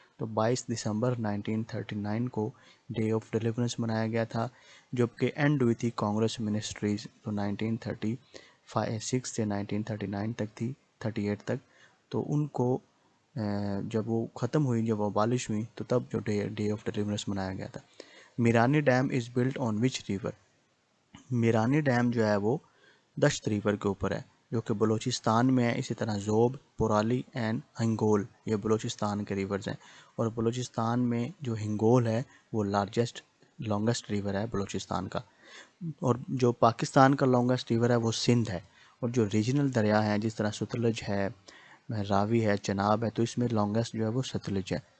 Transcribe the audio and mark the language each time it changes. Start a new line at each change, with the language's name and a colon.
Urdu: تو 22 دسمبر 1939 کو day of deliverance منایا گیا تھا جبکہ اینڈ ہوئی تھی کانگریس منسٹریز تو 1936 سے 1939 تک تھی، 38 تک. تو ان کو جب وہ ختم ہوئی، جب وہ abolish ہوئی تو تب جو ڈے آف ڈیلیورنس منایا گیا تھا.
English: Mirani dam is built on which river.
Urdu: Mirani dam جو ہے وہ دشت ریور کے اوپر ہے جو کہ بلوچستان میں ہے. اسی طرح زوب، پورالی اینڈ ہنگول یہ بلوچستان کے ریورز ہیں اور بلوچستان میں جو ہنگول ہے وہ لانگسٹ ریور ہے بلوچستان کا. اور جو پاکستان کا لانگسٹ ریور ہے وہ سندھ ہے. اور جو ریجنل دریا ہیں جس طرح ستلج ہے، راوی ہے، چناب ہے، تو اس میں لانگسٹ جو ہے وہ ستلج ہے.